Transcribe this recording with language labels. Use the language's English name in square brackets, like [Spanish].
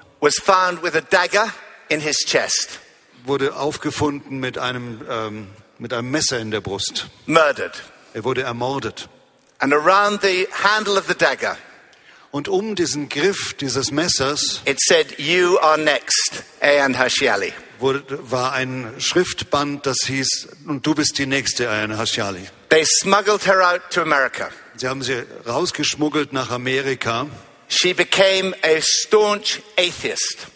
[English] was found with a dagger in his chest. [German] Wurde aufgefunden mit einem Messer in der Brust. [English] Murdered. [German] Er wurde ermordet. [English] And around the handle of the dagger. [German] Und um diesen Griff dieses Messers, [English] it said, "You are next, Ayaan Hirsi-Ali." [German] War ein Schriftband, das hieß, und du bist die nächste, Ayaan Hirsi-Ali. [English] They smuggled her out to America. [German] Sie haben sie rausgeschmuggelt nach Amerika. [English] She became a staunch atheist.